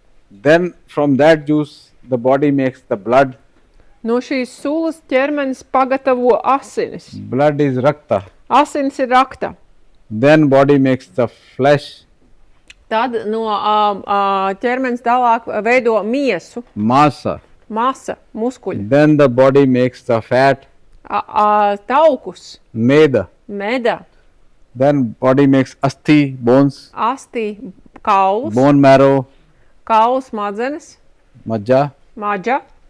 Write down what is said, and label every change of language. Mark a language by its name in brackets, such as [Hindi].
[English] Then from that juice, the body makes the blood. [Latvian] No šīs sulas ķermenis pagatavo asinis. [English] Blood is rakta. [Latvian] Asinis ir rakta. [English] Then body makes the flesh, [Latvian] Tad no ķermenis tālāk veido miesu, [Sanskrit] masa. [Latvian] masa, muskuļi, [English] Then the body makes the fat, [Latvian] taukus, [Sanskrit] meda. meda, [English] Then body makes asti, bones, [Latvian] asti, kauls, [English] bone marrow, [Latvian] kauls, smadzenes, [Sanskrit] majja. maģa.